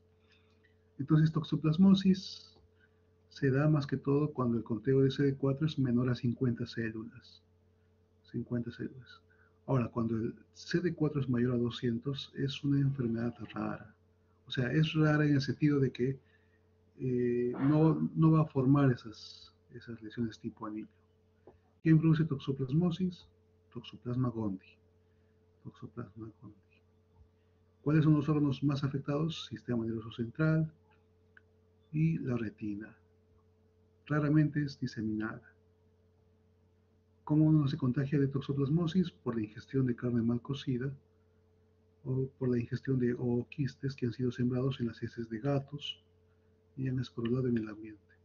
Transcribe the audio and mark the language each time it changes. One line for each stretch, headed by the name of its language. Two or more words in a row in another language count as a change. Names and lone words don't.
Spanish: Entonces, toxoplasmosis se da más que todo cuando el conteo de CD4 es menor a 50 células. 50 células. Ahora, cuando el CD4 es mayor a 200, es una enfermedad rara. O sea, es rara en el sentido de que no va a formar esas lesiones tipo anillo. ¿Quién produce toxoplasmosis? Toxoplasma gondii. Toxoplasma gondii. ¿Cuáles son los órganos más afectados? Sistema nervioso central y la retina. Raramente es diseminada. ¿Cómo uno se contagia de toxoplasmosis? Por la ingestión de carne mal cocida o por la ingestión de ooquistes que han sido sembrados en las heces de gatos y han esporulado en el ambiente.